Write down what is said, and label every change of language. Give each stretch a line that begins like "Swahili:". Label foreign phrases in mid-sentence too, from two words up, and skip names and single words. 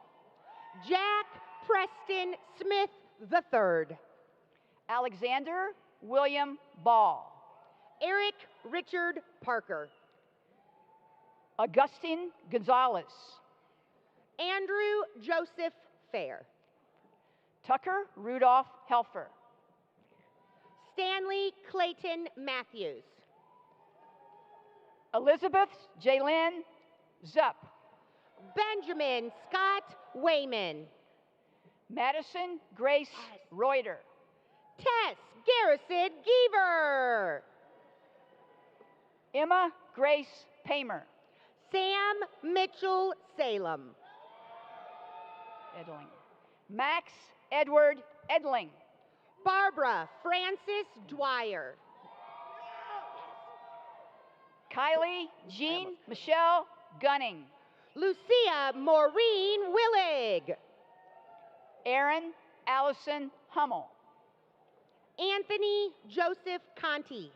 English: Jack Preston Smith III. Alexander William Ball. Eric Richard Parker. Augustine Gonzalez. Andrew Joseph Fair. Tucker Rudolph Helfer. Stanley Clayton Matthews. Elizabeth Jaylyn Zupp. Benjamin Scott Wayman. Madison Grace Reuter. Tess Garrison Geever. Emma Grace Paymer. Sam Mitchell Salem. Edling. Max Edward Edling. Barbara Francis Dwyer. Kylie Jean Michelle Gunning. Lucia Maureen Willig. Aaron Allison Hummel. Anthony Joseph Conti.